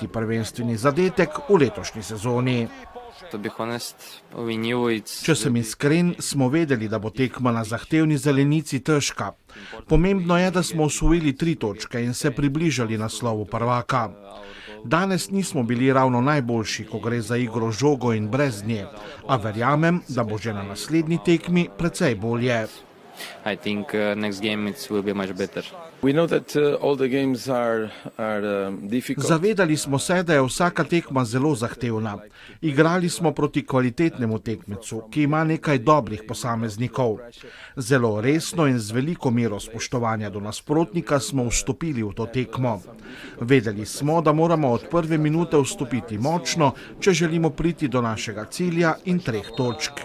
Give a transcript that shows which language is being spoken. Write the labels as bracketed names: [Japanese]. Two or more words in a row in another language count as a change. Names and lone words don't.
[Slovenian] prvenstveni zadetek v letošnji sezoni. Če sem iskren, smo vedeli, da bo tekma na zahtevni zelenici težka. Pomembno je, da smo osvojili 3 točke in se približali naslovu prvaka. Danes nismo bili ravno najboljši, ko gre za igro žogo in brez nje, a verjamem, da bo že na naslednji tekmi precej bolje. [English] I think next game it will be much better. We know that all the games are difficult. [Slovenian] Zavedali smo se, da je vsaka tekma zelo zahtevna. Igrali smo proti kvalitetnemu tekmecu, ki ima nekaj dobrih posameznikov. Zelo resno in z veliko mero spoštovanja do nasprotnika smo vstopili v to tekmo. Vedeli smo, da moramo od prve minute vstopiti močno, če želimo priti do našega cilja in 3 točk.